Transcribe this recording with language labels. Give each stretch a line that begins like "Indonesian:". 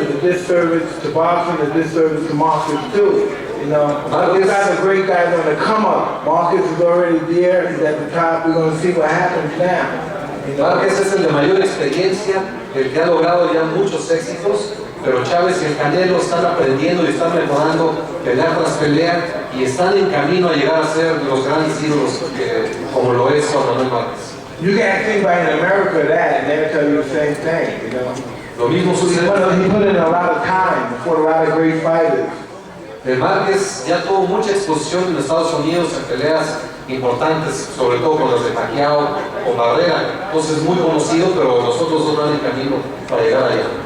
English: It's a disservice to boxing, a disservice to Marquez too. You know, these guys are great guys on the come up. Marquez is already there. He's at the top. We're going to see what happens now.
Spanish: Márquez es el de mayor experiencia, el que ha logrado ya muchos éxitos, pero Chávez y el Canelo están aprendiendo y están mejorando pelea tras pelea y están en camino a llegar a ser los grandes ídolos como lo es Juan Manuel Márquez.
English: You can't think about in America that and they'll tell you the same thing, you know.
Spanish: Lo mismo sucede.
English: He put in a lot of time before a lot of great fighters.
Spanish: El Márquez ya tuvo mucha exposición en Estados Unidos en peleas importantes, sobre todo con las de Pacquiao o Barrera, entonces es muy conocido, pero nosotros dos van en camino para llegar allá.